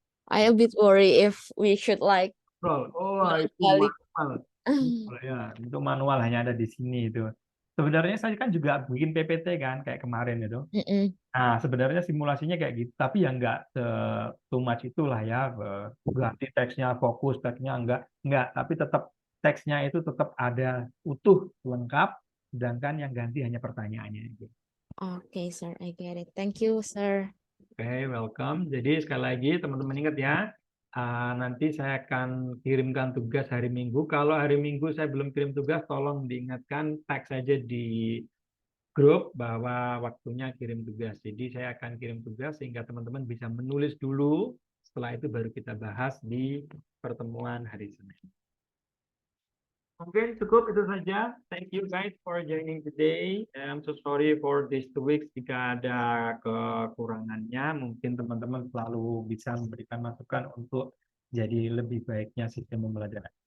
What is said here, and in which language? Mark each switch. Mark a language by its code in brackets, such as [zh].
[en] I a bit worry if we should like [id] Scroll. Oh, itu balik. manual. Ya, untuk manual hanya ada di sini itu. Sebenarnya saya kan juga bikin PPT kan kayak kemarin itu. Nah, sebenarnya simulasinya kayak gitu, tapi ya nggak too much itulah ya. Ganti teksnya, fokus teksnya enggak, tapi tetap teksnya itu tetap ada utuh, lengkap, sedangkan yang ganti hanya pertanyaannya. [en] Okay, sir, I get it. Thank you, sir. [id] Oke, welcome. Jadi sekali lagi teman-teman ingat ya, nanti saya akan kirimkan tugas hari Minggu. Kalau hari Minggu saya belum kirim tugas, tolong diingatkan, tag saja di grup bahwa waktunya kirim tugas. Jadi saya akan kirim tugas sehingga teman-teman bisa menulis dulu. Setelah itu baru kita bahas di pertemuan hari Senin. Mungkin cukup itu saja. [en] Thank you guys for joining today. I'm so sorry for these 2 weeks [id] jika ada kekurangannya. Mungkin teman-teman selalu bisa memberikan masukan untuk jadi lebih baiknya sistem pembelajaran.